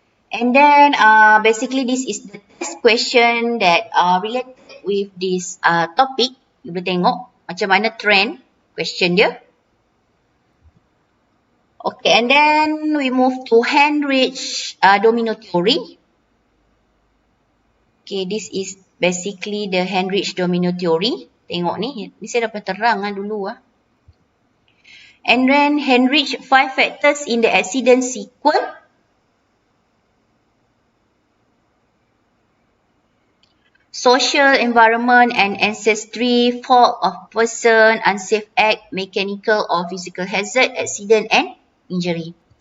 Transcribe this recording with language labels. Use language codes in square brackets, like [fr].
[en] And then basically this is the test question that related with this topic. [ms] You boleh tengok macam mana [en] trend question [ms] dia. [en] Okay, and then we move to Heinrich domino theory. Okay, this is basically the Heinrich domino theory. [ms] Tengok ni saya dapat terang dulu . [en] And then Heinrich 5 factors in the accident sequence. Social, environment and ancestry, fault of person, unsafe act, mechanical or physical hazard, accident and injury.